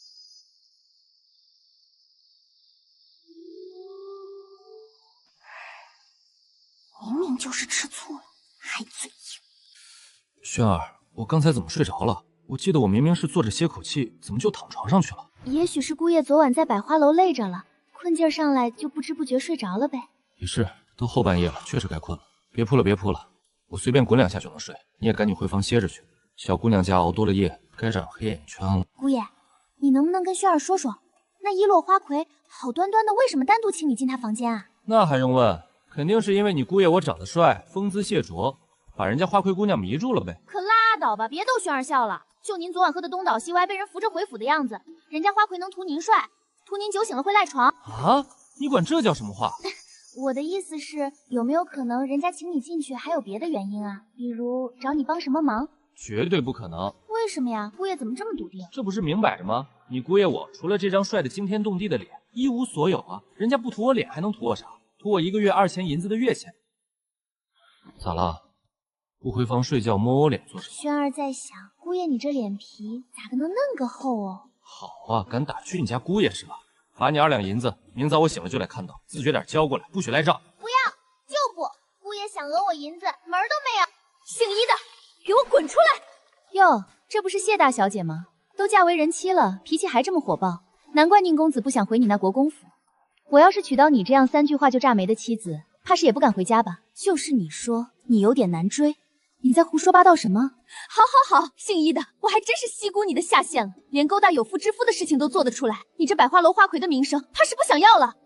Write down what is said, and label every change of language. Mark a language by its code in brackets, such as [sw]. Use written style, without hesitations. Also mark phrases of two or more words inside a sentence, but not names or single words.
[zh] 明明就是吃醋了，還嘴硬。萱兒，我剛才怎麼睡着了？我記得我明明是坐着歇口氣，怎麼就躺床上去了？也許是姑爺昨晚在百花樓累着了，困勁兒上來就不知不覺睡着了唄。也是，都後半夜了，確實該困了。別鋪了，別鋪了，我隨便滾2下就能睡。你也趕緊回房歇着去。小姑娘家熬多了夜，該長黑眼圈了。姑爺，你能不能跟萱兒說說，那一洛花魁好端端的為什麼單獨請你進她房間啊？那還用問？肯定是因為你姑爺我長得帥，風姿謝卓，把人家花魁姑娘迷住了呗。可拉倒吧，别逗轩儿笑了。就您昨晚喝的东倒西歪，被人扶着回府的样子，人家花魁能图您帅，图您酒醒了会赖床啊？你管这叫什么话？我的意思是，有没有可能人家请你进去还有別的原因啊？比如找你幫什麼忙？絕對不可能。為什麼呀？姑爺怎麼這麼篤定？這不是明擺着嗎？你姑爺我除了這張帥得驚天動地的臉，一無所有啊！人家不圖我臉，還能圖我啥？圖我1個月2000銀子的月錢。咋了？不回房睡覺摸我臉做什麼？軒兒在想，姑爺你這臉皮咋個能那個厚哦？好啊，敢打去你家姑爺是吧？罰你2兩銀子，明早我醒了就來看到，自覺點交過來，不許賴賬。不要，就不！姑爺想訛我銀子，門兒都沒有。姓伊的，給我滾出來！喲，這不是謝大小姐嗎？都嫁為人妻了，脾氣還這麼火爆，難怪寧公子不想回你那國公府。我要是娶到你這樣3句話就炸沒的妻子，怕是也不敢回家吧？就是你說你有點難追，你在胡說八道什麼？好，姓伊的，我還真是西姑你的下線了，連勾搭有婦之夫的事情都做得出來，你這百花樓花魁的名聲，怕是不想要了。